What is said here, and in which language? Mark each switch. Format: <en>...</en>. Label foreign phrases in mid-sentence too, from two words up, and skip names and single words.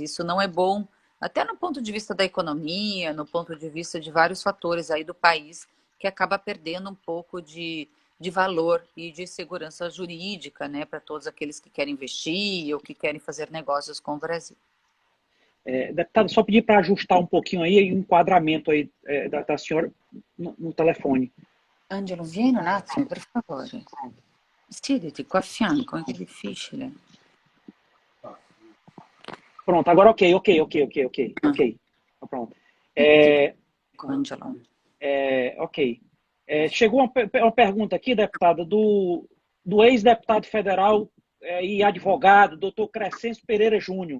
<pt>Isso não é bom, até no ponto de vista da economia, no ponto de vista de vários fatores aí do país, que acaba perdendo um pouco de valor e de segurança jurídica, né, para todos aqueles que querem investir ou que querem fazer negócios com o Brasil. Deputado, só pedir para ajustar um pouquinho aí o enquadramento aí da senhora no telefone.</pt> <it>Angelo, vieni un attimo, per favore. Siediti qua a fianco, che difficile.</it> <pt>Pronto, agora ok. Pronto. Angelo. Ok. Chegou uma pergunta aqui, deputada, do ex-deputado federal e advogado, doutor Crescêncio Pereira Júnior.</pt>